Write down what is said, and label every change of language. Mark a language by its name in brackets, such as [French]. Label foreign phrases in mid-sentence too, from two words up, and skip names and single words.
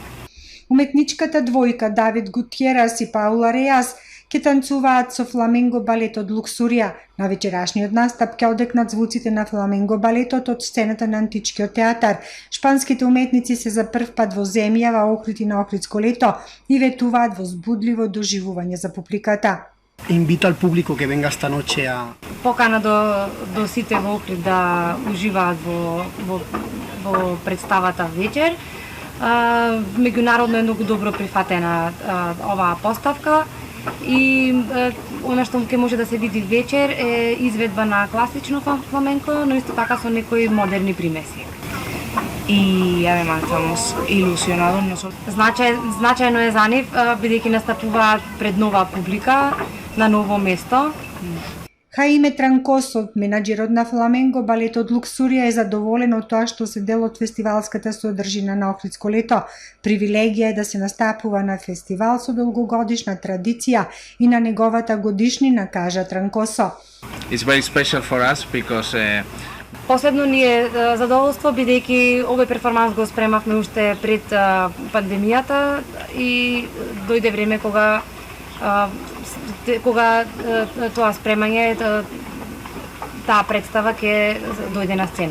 [Macedonian] Уметничката двојка Давид Гутиерас и Паула Реас ќе танцуваат со фламенго балетот Луксурија. На вечерашниот настап ќе одекнат звуците на фламенго балетот од сцената на античкиот театар. Шпанските уметници се за прв пат во земјава Охрид и на Охридско лето и ветуваат возбудливо доживување за публиката. [Spanish] Invito al público que venga esta noche a... [Macedonian] Покана до сите во Охрид да уживаат во представата вечер. Меѓународно е многу добро прифатена оваа поставка и она што ќе може да се види вечер е изведба на класично фламенко, но исто така со некои модерни примеси. [Spanish] Y además estamos ilusionados nosotros. [Macedonian] Значајно е за нив, бидејќи настапуваат пред нова публика на ново место. Хаиме Транкосов, менаџерот на фламенго балетот Луксурија, е задоволен од тоа што се дел од фестивалската содржина на Охридско лето. Привилегија е да се настапува на фестивал со долгогодишна традиција и на неговата годишнина, кажа Транкосо. [English] It's very special for us because [Macedonian] Последно ни е задоволство, бидејќи овој перформанс го спремавме уште пред пандемијата и дојде време кога тоа спремање, таа представа ќе дојде на сцена.